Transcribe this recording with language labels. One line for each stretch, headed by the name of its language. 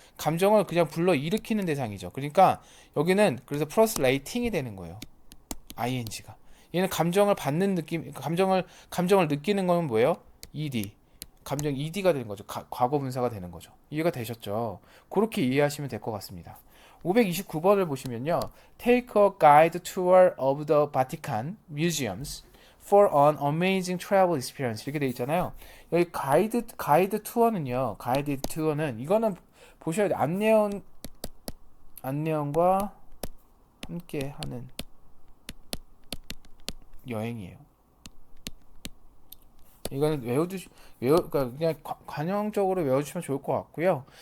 Korean: 감정을 그냥 불러 일으키는 대상이죠. 그러니까 여기는 그래서 플러스 레이팅이 되는 거예요. ing가. 얘는 감정을 받는 느낌, 감정을 느끼는 거는 뭐예요? ed. 감정 ed가 되는 거죠. 과거 분사가 되는 거죠. 이해가 되셨죠? 그렇게 이해하시면 될 것 같습니다. 529번을 보시면요.
English: Take a guide tour of the Vatican museums for an amazing travel experience
Korean: 이렇게 돼 있잖아요. 여기 가이드 투어는 이거는 보셔야 돼요. 안내원과 함께 하는 여행이에요. 이거는 그러니까 그냥 관용적으로 외워주시면 좋을 것 같고요.